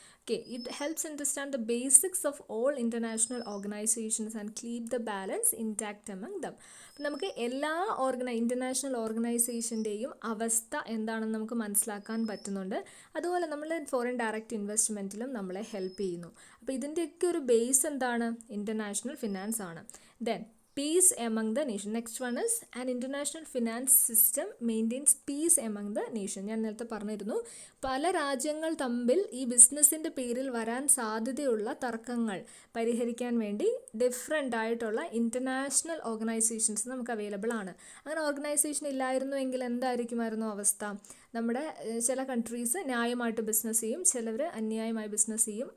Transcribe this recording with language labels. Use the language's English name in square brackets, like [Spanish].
[English] Okay, it helps understand the basics of all international organisations and keep the balance intact among them. [Malayalam] നമുക്ക് എല്ലാ international ഓർഗനൈസേഷൻ്റെയും അവസ്ഥ എന്താണെന്ന് നമുക്ക് മനസ്സിലാക്കാൻ പറ്റുന്നുണ്ട്. അതുപോലെ നമ്മൾ ഫോറിൻ ഡയറക്റ്റ് ഇൻവെസ്റ്റ്മെൻറ്റിലും നമ്മളെ ഹെൽപ്പ് ചെയ്യുന്നു. അപ്പോൾ ഇതിൻ്റെയൊക്കെ ഒരു ബേസ് എന്താണ്, ഇൻ്റർനാഷണൽ ഫിനാൻസ് ആണ്. [English] Then peace among the nation. Next one is an international finance system maintains peace among the nation. [Malayalam] ഞാൻ നേരത്തെ പറഞ്ഞിരുന്നു, പല രാജ്യങ്ങൾ തമ്മിൽ ഈ ബിസിനസ്സിൻ്റെ പേരിൽ വരാൻ സാധ്യതയുള്ള തർക്കങ്ങൾ പരിഹരിക്കാൻ വേണ്ടി ഡിഫറെൻ്റ് ആയിട്ടുള്ള ഇൻ്റർനാഷണൽ ഓർഗനൈസേഷൻസ് നമുക്ക് അവൈലബിൾ ആണ്. അങ്ങനെ ഓർഗനൈസേഷൻ ഇല്ലായിരുന്നുവെങ്കിൽ എന്തായിരിക്കുമായിരുന്നു അവസ്ഥ, നമ്മുടെ ചില കൺട്രീസ് ന്യായമായിട്ട് ബിസിനസ് ചെയ്യും, ചിലവർ അന്യായമായി ബിസിനസ് ചെയ്യും.